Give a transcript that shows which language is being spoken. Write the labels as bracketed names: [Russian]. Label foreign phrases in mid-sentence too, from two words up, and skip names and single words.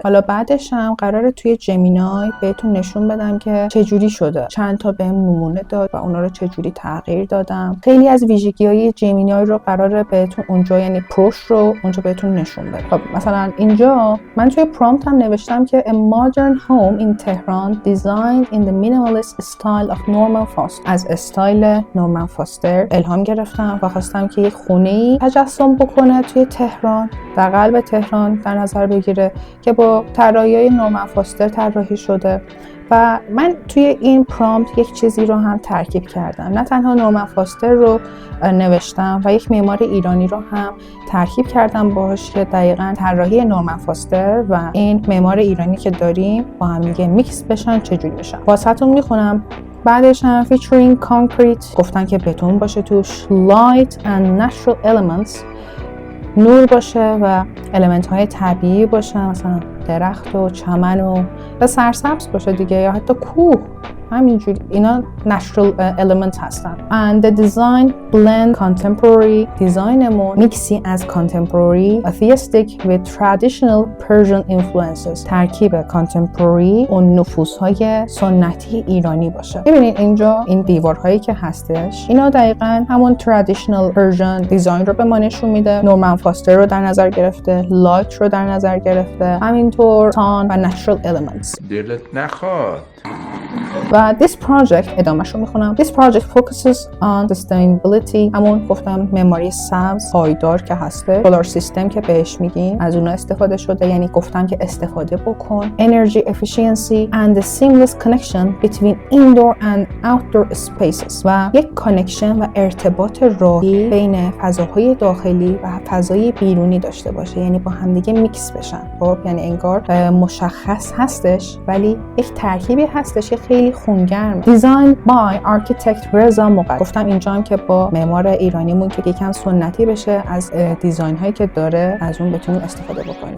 [Persian] حالا بعدش هم قراره توی جمینای بهتون نشون بدم که چه جوری شده. چند تا بهم نمونه داد و اونا رو چه جوری تغییر دادم. خیلی از ویژگی‌های جمینای رو قراره بهتون اونجا، یعنی پروش رو اونجا بهتون نشون بدم. خب مثلا اینجا من توی پرامپت هم نوشتم که [English] a modern home in Tehran designed in the minimalist style of Norman Foster. [Persian] از استایل نورمن فاستر الهام گرفتم و خواستم که یک خونه‌ای تجسم بکنه توی تهران، در قلب تهران در نظر بگیره که با طراحی‌های نورمن فاستر طراحی شده. و من توی این پرامپت یک چیزی رو هم ترکیب کردم. نه تنها نورمن فاستر رو نوشتم و یک معمار ایرانی رو هم ترکیب کردم باهاش که دقیقاً طراحی نورمن فاستر و این معمار ایرانی که داریم با هم دیگه میکس بشن چجوری میشن. واسهتون میخونم. بعدش هم [English] featuring concrete، [Persian] گفتن که بتون باشه توش، [English] light and natural elements، [Persian] نور باشه و المنت های طبیعی باشه، مثلا درخت و چمن و سرسبز باشه دیگه، یا حتی کوه همینجوری اینا [English] natural element [Persian] هستن. [English] and the design blend contemporary [Persian] دیزاینمون میکسی از [English] contemporary atheistic with traditional Persian influences [Persian] ترکیب contemporary و نفوذهای سنتی ایرانی باشه. ببینید اینجا این دیوارهایی که هستش اینا دقیقاً همون [English] traditional Persian [Persian] دیزاین رو به ما نشون میده. نورمن فاستر رو در نظر گرفته، لایت رو در نظر گرفته، همینطور تان و [English] natural elements. [Persian] دلت نخواد. و [English] this project [Persian] ادامهش رو میخونم. [English] This project focuses on sustainability [Persian] همون گفتم معماری سبز پایدار که هسته، [English] solar system [Persian] که بهش میگیم از اونها استفاده شده، یعنی گفتم که استفاده بکن، [English] energy efficiency and the seamless connection between indoor and outdoor spaces [Persian] و یک کانکشن و ارتباط راهی بین فضاهای داخلی و فضای بیرونی داشته باشه، یعنی با همدیگه میکس بشن. خب یعنی انگار مشخص هستش ولی یک ترکیبی هستش که خیلی خونگرم. [English] design by architect [Persian] رضا مقدم. گفتم اینجا هم که با معمار ایرانیمون که یکم سنتی بشه از دیزاین هایی که داره از اون بتونیم استفاده بکنیم.